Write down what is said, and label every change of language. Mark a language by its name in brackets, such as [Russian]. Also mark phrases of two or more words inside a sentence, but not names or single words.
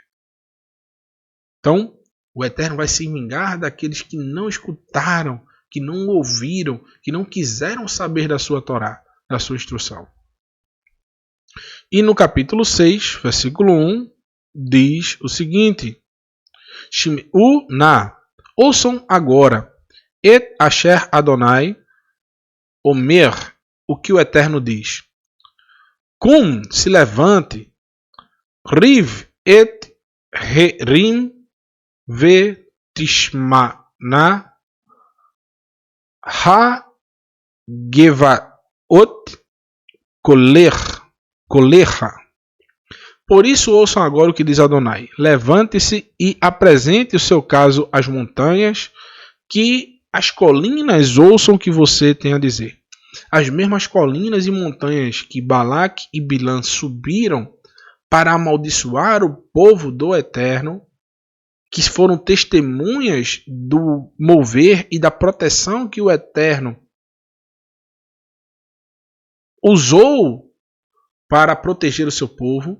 [Portuguese] Então, o Eterno vai se vingar daqueles que não escutaram, que não ouviram, que não quiseram saber da sua Torá, da sua instrução. E no capítulo 6, versículo 1, diz o seguinte: [Hebrew] שמעו נא, [Portuguese] ouçam agora, [Hebrew] את אשר אדוני אומר, [Portuguese] o que o Eterno diz. Cum, se levante, [Hebrew] ריב את הרים ותשמענה הגבעות קולך. [Portuguese] Por isso ouçam agora o que diz Adonai. Levante-se e apresente o seu caso às montanhas, que as colinas ouçam o que você tem a dizer. As mesmas colinas e montanhas que Balaque e Bilã subiram para amaldiçoar o povo do Eterno, que foram testemunhas do mover e da proteção que o Eterno usou para proteger o seu povo.